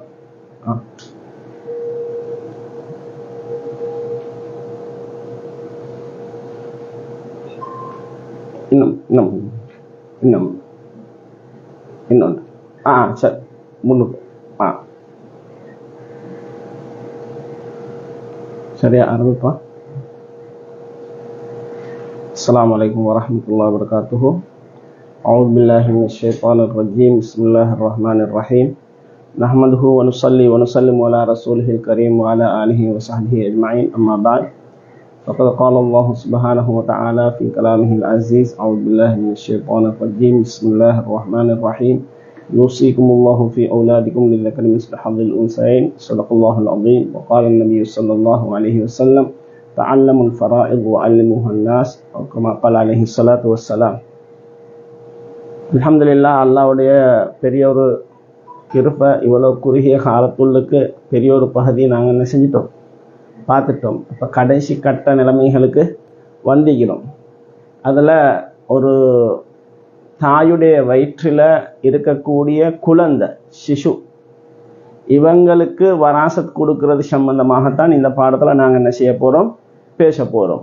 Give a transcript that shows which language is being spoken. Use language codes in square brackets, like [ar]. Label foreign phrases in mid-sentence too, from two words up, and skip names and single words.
[ta] இன்னொன்று சரி முன்னுக்கு சரியா ஆரம்பிப்பா. [ar] السلام عليكم ورحمة الله وبركاته. أعوذ بالله من الشيطان الرجيم. بسم الله الرحمن الرحيم. نحمده ونصلي ونسلم على رسوله الكريم وعلى آله وصحبه أجمعين. أما بعد. فقد قال الله سبحانه وتعالى في كلامه العزيز: أعوذ بالله من الشيطان الرجيم. بسم الله الرحمن الرحيم. يوصيكم الله في أولادكم للذكر مثل حظ الأنثيين. صدق الله العظيم. وقال النبي صلى الله عليه وسلم: تعلموا الفرائض وعلموها الناس، أو كما قال عليه الصلاة والسلام. [ta] அல்ஹம்துலில்லாஹ், அல்லாஹ்வுடைய பெரிய ஒரு கிருபை. இவ்வளவு குறுகிய காலத்துள்ளுக்கு பெரிய ஒரு பகுதியை நாங்கள் என்ன செஞ்சிட்டோம், பார்த்துட்டோம். இப்போ கடைசி கட்ட நிலைமைகளுக்கு வந்திக்கிறோம். அதில் ஒரு தாயுடைய வயிற்றில் இருக்கக்கூடிய குழந்தை சிசு, இவங்களுக்கு வராசத் கொடுக்கறது சம்பந்தமாகத்தான் இந்த பாடத்தில் நாங்கள் என்ன செய்ய போகிறோம், பேச போகிறோம்.